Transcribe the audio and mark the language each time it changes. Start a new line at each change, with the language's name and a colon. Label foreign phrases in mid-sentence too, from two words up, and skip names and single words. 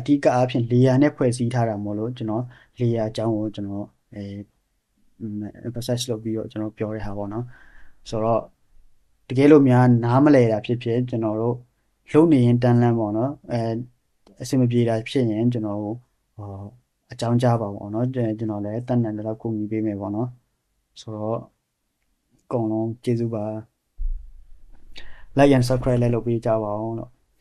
Burmese: ဓိကအားဖြင့် layer နဲ့ဖွဲ့စည်းထားတာမို့လို့ကျွန်တော် layer အကြောင်းကိုကျွန်တော်emphasize လုပ်ပြီးတော့ကျွန်တော်ပြောရတာပေါ့နော်ဆိုတော့တကယ်လို့များနားမလည်တာဖြစ်ဖြစ်ကျွန်တော်တို့လုပ်နေရင်တန်းလန်းပေါ့နော်အဆင်မပြေတာဖြစ်ရင်ကျွန်တော်အကြောင်းကြားပါပေါ့နော်ကျွန်တော်လည်းတန်းတန်းတော့ကူညီပေးမယ်ပေါ့နော်ဆိုတော့အကုန်လုံးကျေးဇူးပါ
English: like and subscribe
Burmese: လည်းလုပ်ပေးကြပါအောင်လို့